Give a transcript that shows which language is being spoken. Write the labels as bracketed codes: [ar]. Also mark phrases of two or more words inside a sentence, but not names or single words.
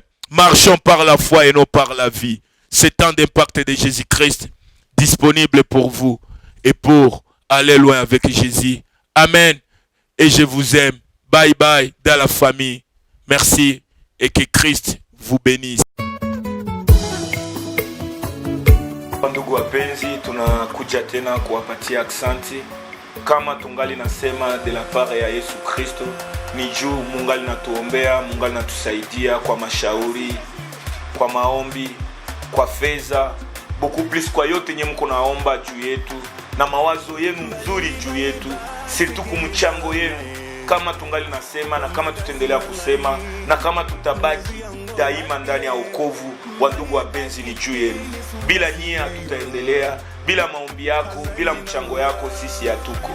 [fr] Marchons par la foi et non par la vie. C'est tant d'impact de Jésus-Christ disponible pour vous et pour aller loin avec Jésus. Amen. Et je vous aime. Bye bye dans la famille. Merci et que Christ vous bénisse. [sw] Ndugu wapenzi, tunakuja tena kuwapatia aksanti. Kama tungali nasema [fr] de la part [sw] ya Yesu Kristo, ni juu mungali natuombea, mungali natusaidia kwa mashauri, kwa maombi, kwa fedha, [fr] beaucoup plus [sw] kwa yote nye mko naomba juu yetu, na mawazo yenu nzuri juu yetu, surtout kumchango yenu. Kama tungali nasema na kama tutaendelea kusema na kama tutabaki daima ndani ya wokovu, wandugu wapenzi, ni juu yenu. Bila nyie hatutaendelea, bila maombi yako, bila mchango yako sisi hatuko.